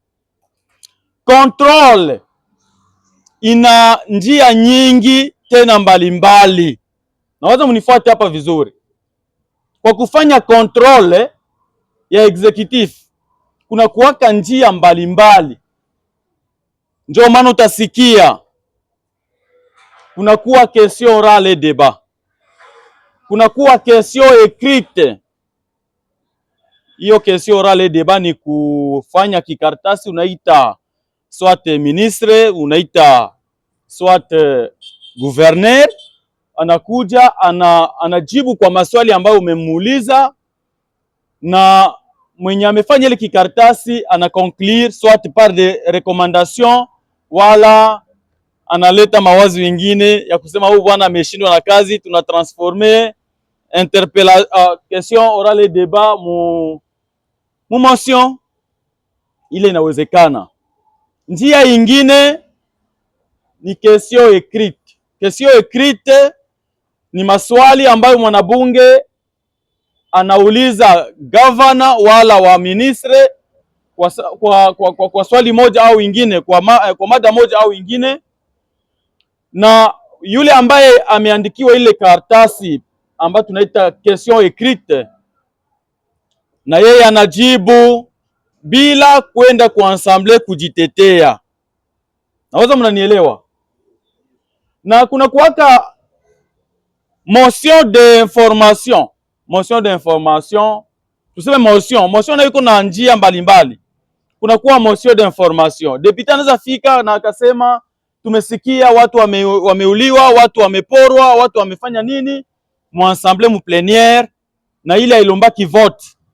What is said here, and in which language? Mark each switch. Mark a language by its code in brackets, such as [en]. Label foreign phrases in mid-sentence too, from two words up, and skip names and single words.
[sw] Control ina njia nyingi tena mbalimbali. Naweza mnifuate hapa vizuri. Kwa kufanya control ya executive kuna kuwaka njia mbalimbali. Ndio maana utasikia kuna kuwa [fr] question orale débat, [sw] kuna kuwa [fr] question écrite. [sw] Hiyo [fr] question orale débat [sw] ni kufanya kikartasi, unaita [fr] soit ministre, [sw] unaita [fr] soit gouverneur, [sw] anakuja anajibu kwa maswali ambayo umemuuliza, na mwenye amefanya ile kikartasi ana [fr] conclure soit par des recommandations, [sw] wala analeta mawazo mengine ya kusema huyu bwana ameshindwa na kazi, tuna [fr] transformer question orale débat [sw] mu motion. Ile inawezekana. Njia ingine ni [fr] question écrite. Question écrite [sw] ni maswali ambayo mwanabunge anauliza governor wala wa ministre kwa swali moja au ingine, kwa mada moja au ingine, na yule ambaye ameandikiwa ile karatasi ambayo tunaita [fr] question écrite, [sw] na yeye anajibu bila kwenda kwa ensemble kujitetea. Naweza mnanielewa? Na kuna kuwaka [fr] motion d'information. Motion d'information, [sw] tuseme motion na iko na njia mbalimbali. Kuna kuwa [fr] motion d'information. [sw] Deputy anaweza fika na akasema tumesikia watu wameuliwa, watu wameporwa, watu wamefanya nini mu assemblée mu plénière, na ile ilombaki vote.